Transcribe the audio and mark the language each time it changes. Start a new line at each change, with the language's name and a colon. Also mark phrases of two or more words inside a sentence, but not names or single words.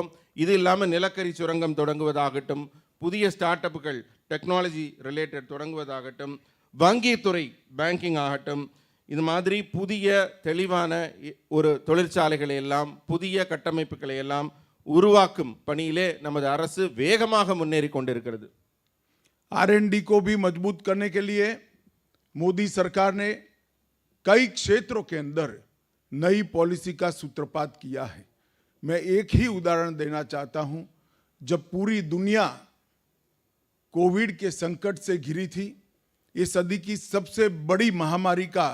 Tamil: இது இல்லாமல் நிலக்கரி சுரங்கம் தொடங்குவதாகட்டும், புதிய
English: start-ups technology related
Tamil: தொடங்குவதாகட்டும், வங்கித்துறை பேங்கிங் ஆகட்டும், இது மாதிரி புதிய தெளிவான ஒரு தொழிற்சாலைகளை எல்லாம், புதிய கட்டமைப்புகளை எல்லாம் உருவாக்கும் பணியிலே நமது அரசு வேகமாக முன்னேறி கொண்டிருக்கிறது।
Hindi: R&D को भी मजबूत करने के लिए मोदी सरकार ने कई क्षेत्रों के अंदर नई पॉलिसी का सूत्रपात किया है। मैं एक ही उदाहरण देना चाहता हूं। जब पूरी दुनिया कोविड के संकट से घिरी थी, ये सदी की सबसे बड़ी महामारी का